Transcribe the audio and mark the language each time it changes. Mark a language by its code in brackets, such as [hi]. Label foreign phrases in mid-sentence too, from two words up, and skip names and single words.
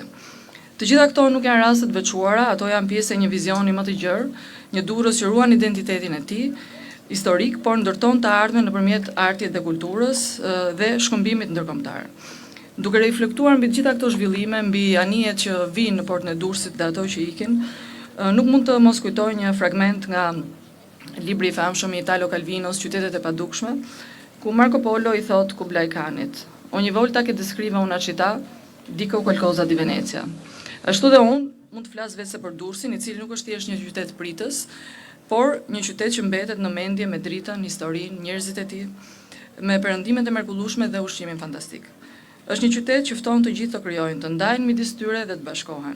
[sq] Të gjitha këto nuk janë raste të veçuara, ato janë pjesë e një vizioni më të gjerë, një Durrës që ruan identitetin e tij historik, por ndërton të ardhmen nëpërmjet artit dhe kulturës dhe shkëmbimit ndërkombëtar. Duke reflektuar mbi të gjitha këto zhvillime, mbi anijet që vinë në portin e Durrësit dhe ato që ikin, nuk mund të mos kujtoj një fragment nga libri i famshëm i Italo Calvinos, Qytetet e padukshme, ku Marco Polo i thot Kublai Khanit: [it] "Ogni volta che descrivo una città, dico qualcosa di Venezia." [sq] Ashtu dhe unë mund të flas vetëm për Durrësin, i cili nuk është thjesht një qytet pritës, por një qytet që mbetet në mendje me dritën, historinë, njerëzit e tij, me perëndimet e mrekullueshme dhe ushqimin fantastik. Është një qytet që fton të gjithë të krijojnë, të ndajnë midis tyre dhe të bashkohen.